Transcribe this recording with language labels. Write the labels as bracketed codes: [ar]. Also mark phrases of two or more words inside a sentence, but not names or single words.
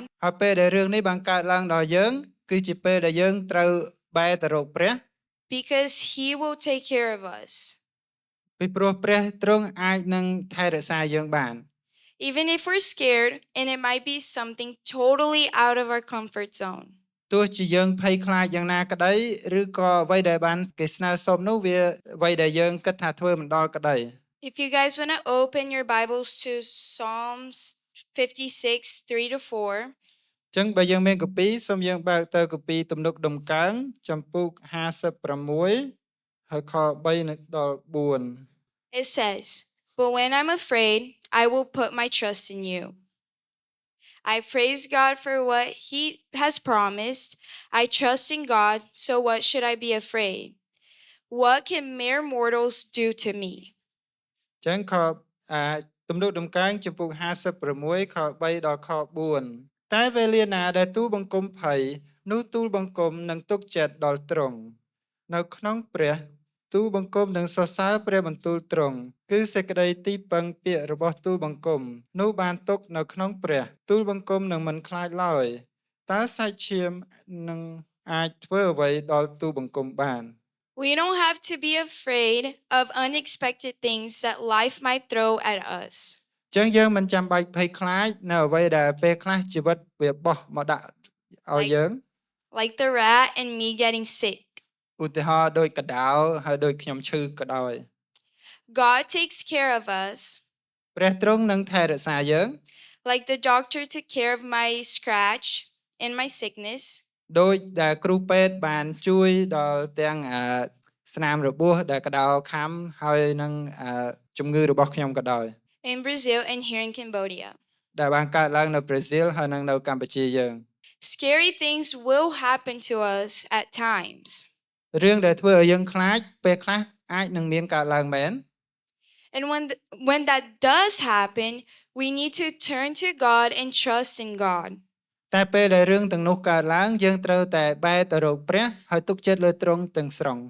[km] ហើយពេលដែលរឿងនេះបានកើតឡើងដល់យើងគឺជាពេលដែលយើងត្រូវបែរទៅរកព្រះ [en] because he will take care of us. [km] ពីព្រោះព្រះទ្រង់អាចនឹងថែរក្សាយើងបាន [en] Even if we're scared and it might be something totally out of our comfort zone. [km] ទោះជាយើងភ័យខ្លាចយ៉ាងណាក្តីឬក៏អ្វីដែលបានគេស្នើសុំនោះវាអ្វីដែលយើងគិតថាធ្វើមិនដល់ក្តី [en] If you guys want to open your Bibles to Psalms 56, 3 to 4. [km] ចឹងបើយើងមានកពីសូមយើងបើកទៅកពីទំនុកដំកើងចំពុក56ហើយខ3ដល់4 [en] It says, "But when I'm afraid, I will put my trust in you. I praise God for what he has promised. I trust in God, so what should I be afraid? What can mere mortals do to me?" [km] ចឹងខទំនុកដំកើងចំពុក56ខ3ដល់ខ4តែវេលាណាដែលទូលបង្គំភ័យនោះទូលបង្គំនឹងទុកចិត្តដល់ទ្រង់នៅក្នុងព្រះទូលបង្គំនឹងសរសើរព្រះបន្ទូលទ្រង់គឺសេចក្តីទីពឹងពាក្យរបស់ទូលបង្គំនោះបានទុកនៅក្នុងព្រះទូលបង្គំនឹងមិនខ្លាចឡើយតើសាច់ឈាមនឹងអាចធ្វើអ្វីដល់ទូលបង្គំបាន [en] We don't have to be afraid of unexpected things that life might throw at us. [km] ចឹងយើងមិនចាំបាច់ភ័យខ្លាចនៅអ្វីដែលពេលខ្លះជីវិតវាបោះមកដាក់ឲ្យយើង [en] Like the rat and me getting sick. [km] ឧទាហរណ៍ដូចកដោហើយដូចខ្ញុំឈឺក៏ដោយ [en] God takes care of us. [km] ព្រះទ្រង់នឹងថែរក្សាយើង [en] Like the doctor took care of my scratch and my sickness. [km] ដោយដែលគ្រូពេទ្យបានជួយដល់ទាំងស្នាមរបួសដែលក្តៅខំហើយនឹងជំងឺរបស់ខ្ញុំក៏ដោយ [en] in Brazil and here in Cambodia. [km] ដែលបានកើតឡើងនៅប្រេស៊ីលហើយនឹងនៅកម្ពុជាយើង [en] Scary things will happen to us at times. [km] រឿងដែលធ្វើឲ្យយើងខ្លាចពេលខ្លះអាចនឹងមានកើតឡើងមែន [en] And when that does happen, we need to turn to God and trust in God. [km] តែពេលដែលរឿងទាំងនោះកើតឡើងយើងត្រូវតែបែរទៅរកព្រះហើយទុកចិត្តលើទ្រង់ទាំងស្រុង